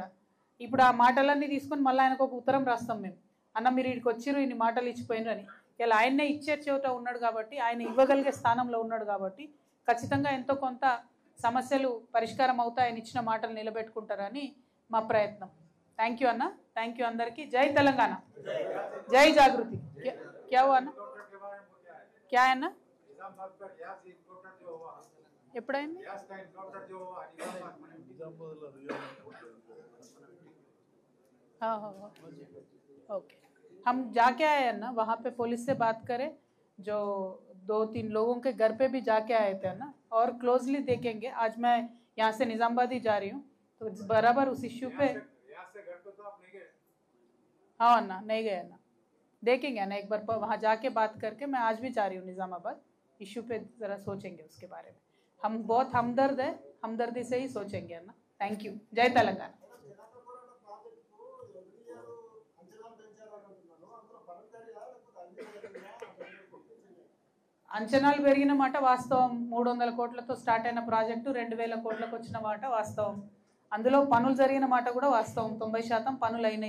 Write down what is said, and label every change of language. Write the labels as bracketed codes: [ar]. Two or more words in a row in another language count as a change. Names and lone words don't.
[te] ఇప్పుడు ఆ మాటలన్నీ తీసుకొని మళ్ళీ ఆయనకు ఒక ఉత్తరం రాస్తాం మేము, అన్న మీరు ఇక్కడికి వచ్చిర్రు ఇన్ని మాటలు ఇచ్చిపోయినారు అని. ఇలా ఆయన్నే ఇచ్చే చోట ఉన్నాడు కాబట్టి, ఆయన ఇవ్వగలిగే స్థానంలో ఉన్నాడు కాబట్టి ఖచ్చితంగా ఎంతో కొంత సమస్యలు పరిష్కారం అవుతాయి, ఆయన ఇచ్చిన మాటలు నిలబెట్టుకుంటారని మా ప్రయత్నం. [en] thank you [te] అన్న, [en] thank you [te] అందరికీ. జై తెలంగాణ, జై జాగృతి. [hi] क्या हुआ [te] అన్న? క్యా అన్న? ఎప్పుడైంది? [hi] ओके, हम जाके आए हैं ना, वहाँ पे पुलिस से बात करें, जो 2-3 लोगों के घर पे भी जाके आए थे ना, और क्लोजली देखेंगे. आज मैं यहाँ से निज़ामाबाद ही जा रही हूँ, तो बराबर उस इश्यू पे हाँ अन्ना नहीं गए ना, देखेंगे ना एक बार वहाँ जाके बात करके. मैं आज भी जा रही हूँ निज़ामाबाद, इश्यू पे ज़रा सोचेंगे उसके बारे में. हम बहुत हमदर्द है, हमदर्दी से ही सोचेंगे अन्ना. [en] thank you. [hi] जय तेलंगाना. [te] అంచనాలు పెరిగిన మాట వాస్తవం. 300 కోట్లతో స్టార్ట్ అయిన ప్రాజెక్టు 2000 కోట్లకు వచ్చిన మాట వాస్తవం. అందులో పనులు జరిగిన మాట కూడా వాస్తవం. 90% పనులు అయినాయి.